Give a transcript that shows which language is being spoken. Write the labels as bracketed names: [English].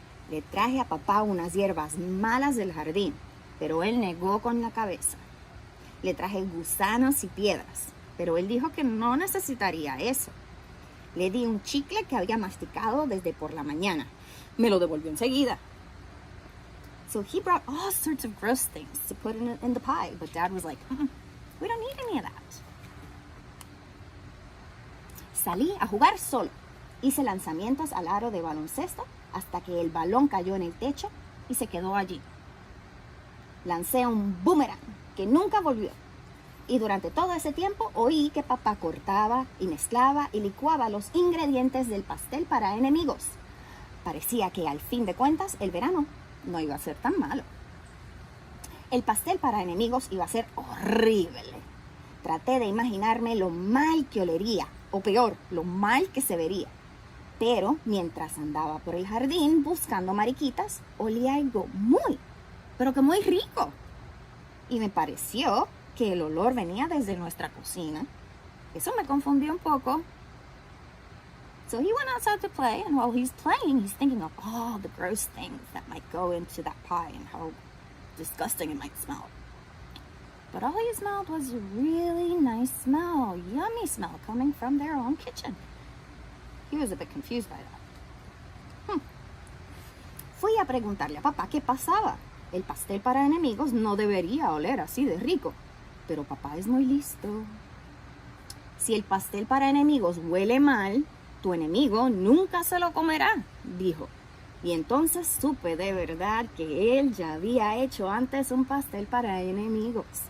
[Spanish] Le traje a papá unas hierbas malas del jardín, pero él negó con la cabeza. Le traje gusanos y piedras, pero él dijo que no necesitaría eso. Le di un chicle que había masticado desde por la mañana. Me lo devolvió enseguida. [English] So he brought all sorts of gross things to put in the pie, but Dad was like, we don't need any of that. [Spanish] Salí a jugar solo. Hice lanzamientos al aro de baloncesto hasta que el balón cayó en el techo y se quedó allí. Lancé un boomerang que nunca volvió. Y durante todo ese tiempo oí que papá cortaba y mezclaba y licuaba los ingredientes del pastel para enemigos. Parecía que al fin de cuentas el verano no iba a ser tan malo. El pastel para enemigos iba a ser horrible. Traté de imaginarme lo mal que olería, o peor, lo mal que se vería. Pero mientras andaba por el jardín buscando mariquitas, olía algo pero que muy rico. Y me pareció que el olor venía desde nuestra cocina. Eso me confundió un poco. [English] So he went outside to play, and while he's playing, he's thinking of all the gross things that might go into that pie and how disgusting it might smell. but all he smelled was a really nice smell, yummy smell coming from their own kitchen. He was a bit confused by that. [Spanish] Fui a preguntarle a papá qué pasaba. El pastel para enemigos no debería oler así de rico, pero papá es muy listo. Si el pastel para enemigos huele mal, tu enemigo nunca se lo comerá, dijo. Y entonces supe de verdad que él ya había hecho antes un pastel para enemigos.